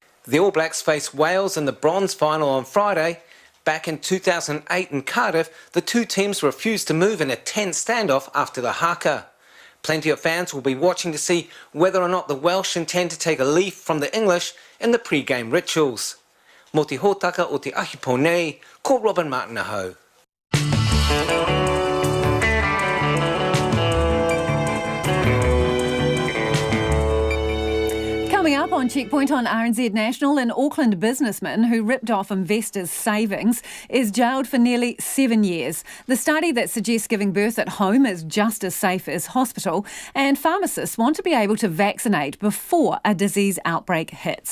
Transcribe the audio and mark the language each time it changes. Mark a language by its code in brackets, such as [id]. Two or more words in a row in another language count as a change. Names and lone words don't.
[en] The All Blacks face Wales in the bronze final on Friday. Back in 2008 in Cardiff, the two teams refused to move in a tense standoff after the haka. Plenty of fans will be watching to see whether or not the Welsh intend to take a leaf from the English in the pre-game rituals. [mi] Mō te hōtaka o te ahi pōnei, ko Robin Martin ahau. [en] Coming up on Checkpoint on RNZ National. An Auckland businessman who ripped off investors' savings is jailed for nearly 7 years. The study that suggests giving birth at home is just as safe as hospital, and pharmacists want to be able to vaccinate before a disease outbreak hits.